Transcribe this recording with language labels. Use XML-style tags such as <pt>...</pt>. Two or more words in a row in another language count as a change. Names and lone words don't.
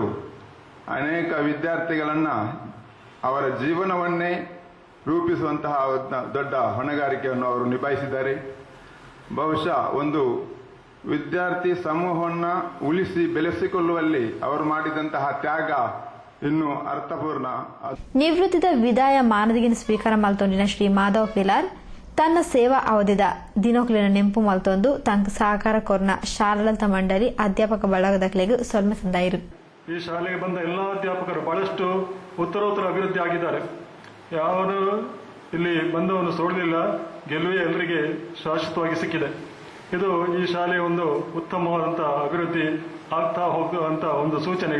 <kn>ಅನೇಕ ವಿದ್ಯಾರ್ಥಿಗಳನ್ನು ಅವರ ಜೀವನವನ್ನೇ ರೂಪಿಸುವಂತಹ ದೊಡ್ಡ ಹೊಣೆಗಾರಿಕೆಯನ್ನು ಅವರು ನಿಭಾಯಿಸಿದ್ದಾರೆ. ಬಹುಶಃ ಒಂದು ವಿದ್ಯಾರ್ಥಿ ಸಮೂಹವನ್ನು ಉಳಿಸಿ ಬೆಳೆಸಿಕೊಳ್ಳುವಲ್ಲಿ ಅವರು ಮಾಡಿದಂತಹ ತ್ಯಾಗ ಇನ್ನು ಅರ್ಥಪೂರ್ಣ.</kn> <tcy>ನಿವೃತ್ತಿದ ವಿದಾಯ ಮಾನದಿಗಿನ ಸ್ವೀಕಾರ ಮಲ್ತೊಂಡಿನ ಶ್ರೀ ಮಾಧವ್ ಪಿಲಾರ್ ತನ್ನ ಸೇವಾ ಅವಧಿದ ದಿನೋಕ್ಲಿನ ನೆಂಪು ಮಲ್ತೊಂದು ತಂಕ ಸಹಕಾರ ಕೊರ್ನ ಶಾಲಾಡಳಿತ ಮಂಡಳಿ ಅಧ್ಯಾಪಕ ಬಳಗದಕ್ಲೆಗೂ ಸೊಲ್ಮೆ ಸಂದಾಯಿರು.</tcy> <kn>ಈ ಶಾಲೆಗೆ ಬಂದ ಎಲ್ಲಾ ಅಧ್ಯಾಪಕರು ಬಹಳಷ್ಟು ಉತ್ತರೋತ್ತರ ಅಭಿವೃದ್ಧಿ ಆಗಿದ್ದಾರೆ. ಯಾರು ಇಲ್ಲಿ ಬಂದವನು ಸೋಡಲಿಲ್ಲ. ಗೆಲುವೆ ಎಲ್ಲರಿಗೆ ಶಾಶ್ವತವಾಗಿ ಸಿಕ್ಕಿದೆ. ಇದು ಈ ಶಾಲೆಯ ಒಂದು ಉತ್ತಮವಾದಂತಹ ಅಭಿವೃದ್ಧಿ ಆಗ್ತಾ ಹೋಗುವಂತ ಒಂದು ಸೂಚನೆ.</kn>